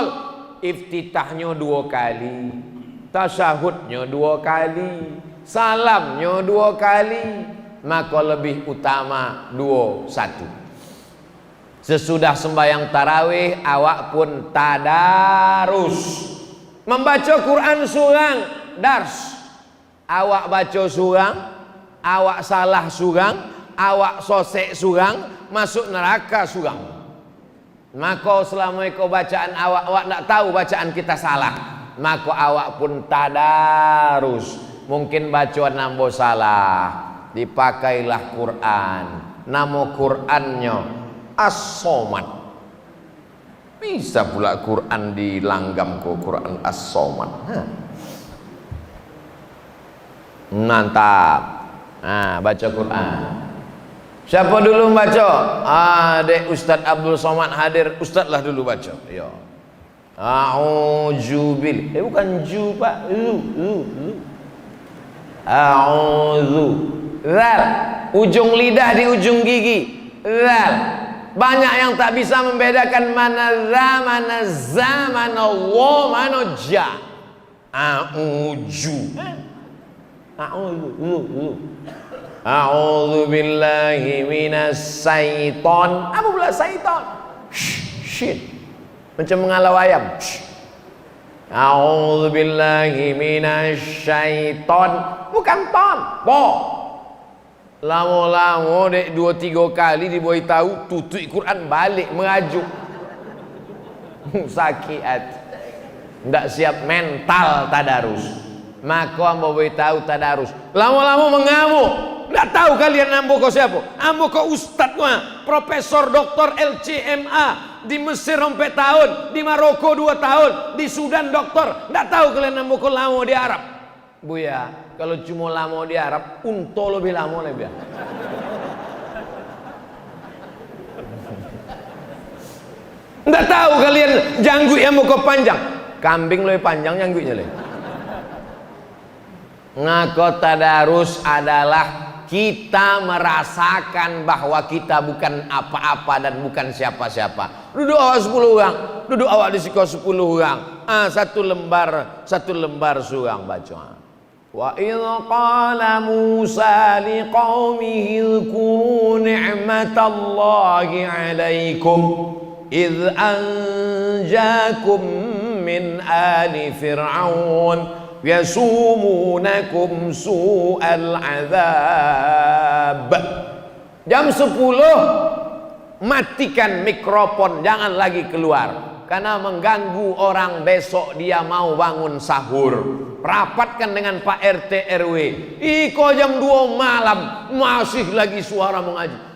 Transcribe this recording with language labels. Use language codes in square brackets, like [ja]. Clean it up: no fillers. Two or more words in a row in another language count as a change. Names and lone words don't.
[id] Iftitahnya 2 kali, tasyahudnya 2 kali, salamnya 2 kali, maka lebih utama 2-1. Sesudah sembahyang tarawih, awak pun tadarus, membaca Quran surang, dars. [min] Awak baca surang, awak salah surang, awak sosek surang, masuk neraka surang. [id] Maka selama kau bacaan awak nak tahu bacaan kita salah, maka awak pun tadarus. [min] Mungkin bacaan nambo salah, dipakailah Quran. [id] Nama Qurannya As-Somad. Bisa pula Quran dilanggam ke Quran As-Somad. Mantap. Baca Quran. Siapa dulu baca? Dek Ustaz Abdul Somad hadir. Ustaz lah dulu baca. Ya. A'udzubil. Bukan ju Pak. A'udzu. Zal. Ujung lidah di ujung gigi. Zal. Banyak yang tak bisa membedakan mana za, mana za, mana wa, mana ja. [ar] A'uju. أعوذ بالله من الشيطان. [id] Apa pula syaiton? Shit. Macam mengalau ayam. [ar] أعوذ بالله من الشيطان. [id] Bukan ton, po. [min] Lama-lama dek 2-3 kali dibuai tahu tutup Quran balik merajuk. [id] Sakit hati. [min] Ndak siap mental tadarus. Maka ambo buai tahu tadarus. [id] Lama-lama mengamuk. [min] Ndak tahu kalian ambo ko siapa? Ambo ko ustaz mah, [id] Profesor Dr. LCMA di Mesir 4 tahun, di Maroko 2 tahun, di Sudan doktor. [min] Ndak tahu kalian ambo ko lama di Arab. Buya, kalau cuma lama di Arab, unto lebih lama lebih. Ndak tahu kalian janggut yang ambo ko panjang. [id] Kambing lebih panjang janggutnya lebih. Ngako tadarus adalah kita merasakan bahwa kita bukan apa-apa dan bukan siapa-siapa. [min] Duduk awak 10 orang, duduk awak di siko 10 orang. Satu lembar surang baca. [ar] وإذ قال موسى لقومه اذكروا نعمة الله عليكم إذ أنجاكم من آل فرعون يسومونكم سوء العذاب. [id] Jam 10 matikan mikrofon, jangan lagi keluar karena mengganggu orang besok dia mau bangun sahur. Rapatkan dengan Pak RT RW. Iko jam 2 malam masih lagi suara mengaji.